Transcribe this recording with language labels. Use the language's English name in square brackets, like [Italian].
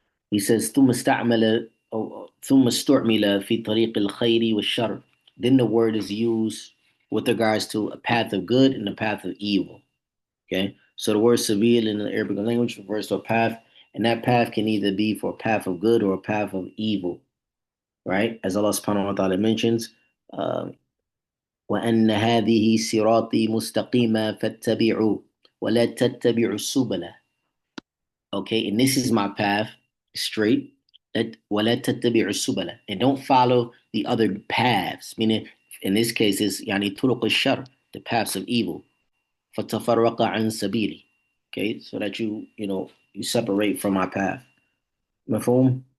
[English] He says, [Arabic] ثم استعمل ثم استعمل في طريق الخير والشر. [English] Then the word is used with regards to a path of good and a path of evil. Okay, so the word sabil in the Arabic language refers to a path, and that path can either be for a path of good or a path of evil, right? As Allah subhanahu wa ta'ala mentions, uh, [Arabic] وَأَنَّ هَذِهِ صِرَاطِي مُسْتَقِيمًا فَاتَّبِعُوا وَلَا تَتَّبِعُوا السُّبُلَ. [English] Okay, and this is my path straight. [Arabic] وَلَا تَتَّبِعُوا السُّبُلَ. [English] And don't follow the other paths, meaning in this case is [Arabic] يعني طرق الشر, [English] the paths of evil. [Arabic] فَتَفَرَّقَ عَنْ سَبِيلِي. [English] Okay, so that you separate from my path. Mafhum?